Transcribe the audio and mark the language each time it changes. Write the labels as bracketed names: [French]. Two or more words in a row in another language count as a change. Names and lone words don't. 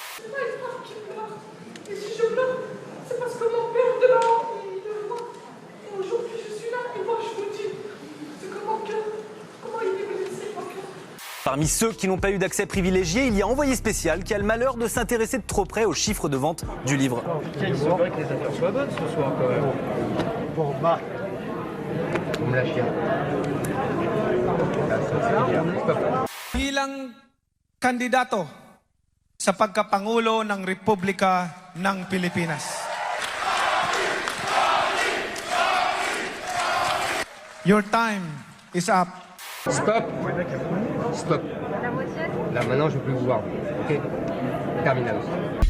[French] Parmi ceux qui n'ont pas eu d'accès privilégié, il y a Envoyé spécial qui a le malheur de s'intéresser de trop près aux chiffres de vente du livre. Il semblerait que les affaires soient bonnes ce soir quand même. Bon, Marc, vous me lâchez. [Filipino] Bilang kandidato sa pagkapangulo ng Republika ng Pilipinas. [English] Your time is up. Stop. Stop. [French] Là maintenant je ne peux plus vous voir. [English] Ok. Terminal.